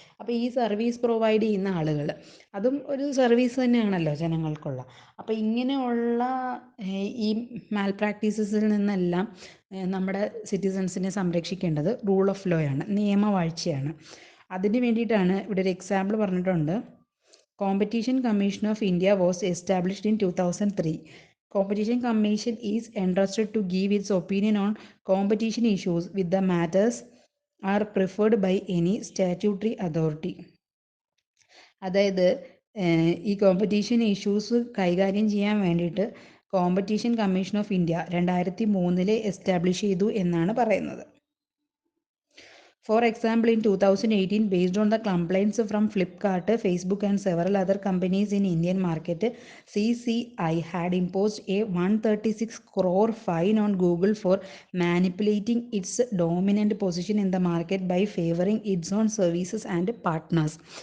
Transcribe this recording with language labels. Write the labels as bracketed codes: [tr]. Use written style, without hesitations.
[ml] അപ്പോൾ ഈ service provide ചെയ്യുന്ന ആളുകൾ, അതും ഒരു സർവീസ് തന്നെയാണല്ലോ ജനങ്ങൾക്കുള്ള. അപ്പോൾ ഇങ്ങനെയുള്ള ഈ മാൽ പ്രാക്ടീസസിൽ നിന്നെല്ലാം നമ്മുടെ സിറ്റിസൺസിനെ സംരക്ഷിക്കേണ്ടത് റൂൾ ഓഫ് ലോ ആണ്, നിയമവാഴ്ചയാണ്. അതിന് വേണ്ടിയിട്ടാണ് ഇവിടെ ഒരു എക്സാമ്പിൾ പറഞ്ഞിട്ടുണ്ട്. [en] Competition Commission of India was established in 2003. Competition Commission is entrusted to give its opinion on competition issues with the matters are preferred by any statutory authority. [ml] അതായത് ഈ competition issues കൈകാര്യം ചെയ്യാൻ വേണ്ടിയിട്ട് competition commission of India 2003 establish ചെയ്തു എന്നാണ് പറയുന്നത്. [en] For example, in 2018, based on the complaints from Flipkart, Facebook and several other companies in Indian market, CCI had imposed a 136 crore fine on Google for manipulating its dominant position in the market by favoring its own services and partners.